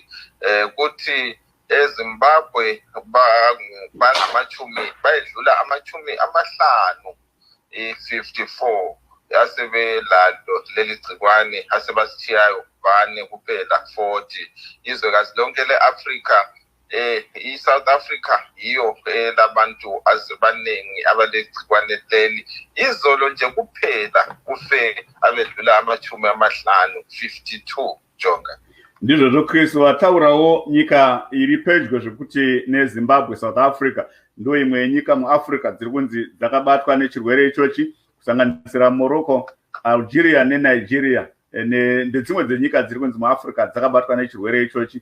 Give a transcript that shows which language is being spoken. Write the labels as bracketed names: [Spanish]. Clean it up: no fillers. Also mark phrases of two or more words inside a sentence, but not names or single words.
[North Ndebele] Kuthi eZimbabwe bayedlula amachumi amahlanu, 54 yasebelalo leli gcikwane, asebasithiyayo bane kuphela 40. Izwekazi lonke le-Afrika, i-South Africa yiyo labantu azibaningi abalegcikwane leli. Izolo nje kuphela kufe abedlula amachumi amahlanu, 52, Jonga. [Shona] Ndizvo zvo Chris, wataurawo nyika iri pedyo zvekuti neZimbabwe, South Africa ndo imwe yenyika muAfrica dziri kunzi dzakabatwa nechirwere ichochi, kusanganisira Morocco, Algeria neNigeria ndedzimwe dzenyika dziri kunzi muAfrica dzakabatwa nechirwere ichochi.